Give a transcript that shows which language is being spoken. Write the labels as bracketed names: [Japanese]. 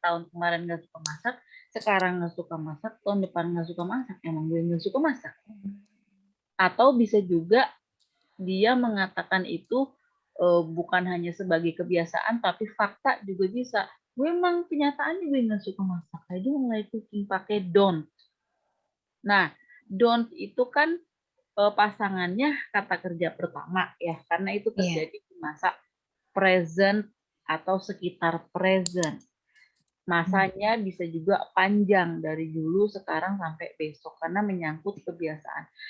[Indonesian] Tahun kemarin nggak suka masak, sekarang nggak suka masak, tahun depan nggak suka masak. Emang gue nggak suka masak. Atau bisa juga dia mengatakan itu bukan hanya sebagai kebiasaan, tapi fakta juga bisa. Gue emang kenyataannya gue nggak suka masak. [English] I don't like cooking, pakai don't. [Indonesian] Nah, don't itu kan pasangannya kata kerja pertama ya, karena itu terjadi di masa present atau sekitar present. Masanya bisa juga panjang dari dulu, sekarang sampai besok karena menyangkut kebiasaan.